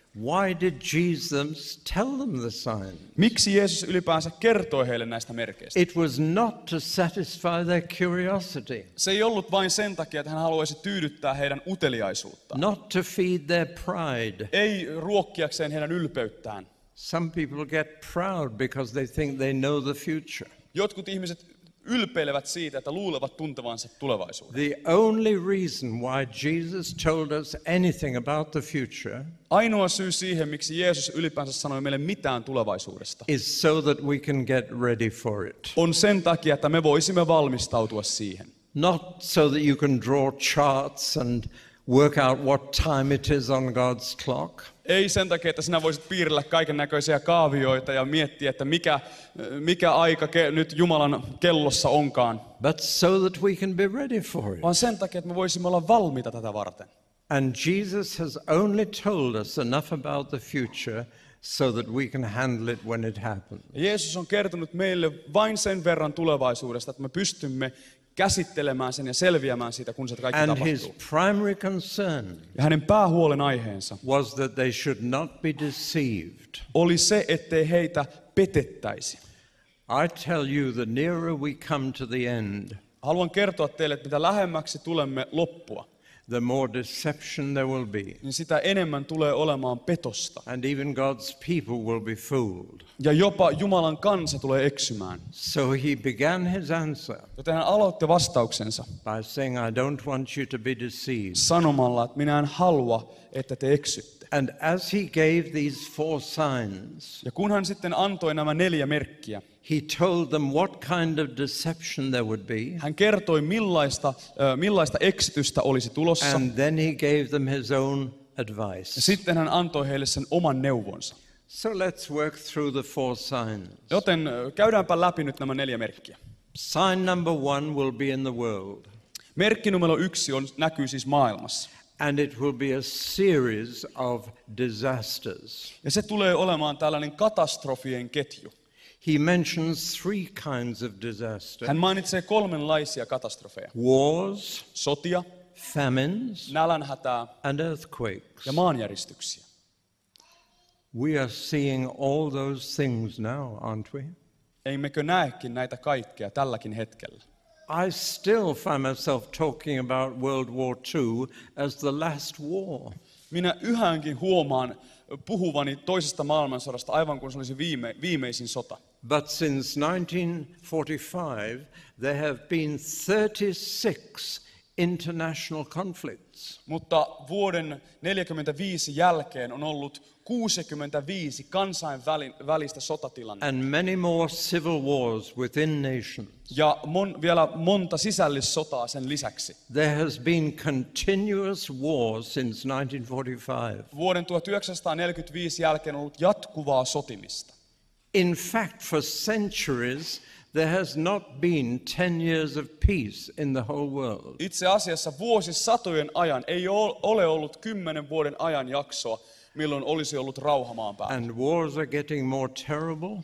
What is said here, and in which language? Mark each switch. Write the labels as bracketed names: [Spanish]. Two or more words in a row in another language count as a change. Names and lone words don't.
[English] Why did Jesus tell them the sign? [Finnish] Miksi Jeesus ylipäänsä kertoi heille näistä merkeistä? [English] It was not to satisfy their curiosity, [Finnish] Se ei ollut vain sen takia, että hän haluaisi tyydyttää heidän uteliaisuuttaan. [English] not to feed their pride. [Finnish] Ei ruokkiakseen heidän ylpeyttään. [English] Some people get proud because they think they know the future. [Finnish] Jotkut ihmiset ylpeilevät siitä, että luulevat tuntevansa tulevaisuuden. [English] The only reason why Jesus told us anything about the future [Finnish] Ainoa syy siihen, miksi Jeesus ylipäänsä sanoi meille mitään tulevaisuudesta, [English] is so that we can get ready for it. [Finnish] on sen takia, että me voisimme valmistautua siihen. [English] Not so that you can draw charts and work out what time it is on God's clock. [Finnish] Ei sen takia, että sinä voisit piirrellä kaiken näköisiä kaavioita ja miettiä, että mikä aika nyt Jumalan kellossa onkaan, [English] But so that we can be ready for it. [Finnish] vaan sen takia, että me voisimme olla valmiita tätä varten. [English] And Jesus has only told us enough about the future so that we can handle it when it happens. [Finnish] Ja Jeesus on kertonut meille vain sen verran tulevaisuudesta, että me pystymme käsittelemään sen ja selviämään siitä, kun se kaikki [English] And his [Finnish] tapahtuu. [English] primary concern [Finnish] Ja hänen päähuolen aiheensa [English] was that they should not be deceived. [Finnish] oli se, ettei heitä petettäisi. [English] I tell you, the nearer we come to the end, [Finnish] Haluan kertoa teille, että mitä lähemmäksi tulemme loppua, [English] the more deception there will be. [Finnish] niin sitä enemmän tulee olemaan petosta. [English] And even God's people will be fooled. [Finnish] Ja jopa Jumalan kansa tulee eksymään. [English] So he began his answer [Finnish] Joten hän aloitti vastauksensa [English] by saying, I don't want you to be deceived. [Finnish] sanomalla, että minä en halua, että te eksytte. [English] And as he gave these 4 signs, [Finnish] Ja kun hän sitten antoi nämä 4 merkkiä, [English] he told them what kind of deception there would be. [Finnish] hän kertoi millaista eksitystä olisi tulossa. [English] And then he gave them his own [Finnish] Ja [English] advice. [Finnish] sitten hän antoi heille sen oman neuvonsa. [English] So let's work through the 4 signs. [Finnish] Joten käydäänpä läpi nyt nämä 4 merkkiä. [English] Sign number 1 will be in the world. [Finnish] Merkki numero 1 näkyy siis maailmassa. [English] And it will be a series of disasters. [Finnish] Ja se tulee olemaan tällainen katastrofien ketju. [English] He mentions 3 kinds of disaster. [Finnish] Hän mainitsee 3 katastrofeja. [English] Wars, [Finnish] Sotia, [English] famines, [Finnish] nälänhätää [English] and earthquakes. [Finnish] ja maanjäristyksiä. [English] We are seeing all those things now, aren't we? [Finnish] Eimmekö näekin näitä kaikkea tälläkin hetkellä? [English] I still find myself talking about World War II as the last war. [Finnish] Minä yhäänkin huomaan puhuvani toisesta maailmansodasta aivan kuin se olisi viimeisin sota. [English] But since 1945, there have been 36 international conflicts. [Finnish] Mutta vuoden 1945 jälkeen on ollut 65 kansainvälistä sotatilannetta. [English] And many more civil wars within nations. [Finnish] Ja vielä monta sisällissotaa sen lisäksi. [English] There has been continuous war since 1945. [Finnish] Vuoden 1945 jälkeen on ollut jatkuvaa sotimista. [English] In fact, for centuries, there has not been 10 years of peace in the whole world. [Finnish] Itse asiassa vuosisatojen ajan ei ole ollut 10 vuoden ajan jaksoa, milloin olisi ollut rauha maan päällä. [English] And wars are getting more terrible,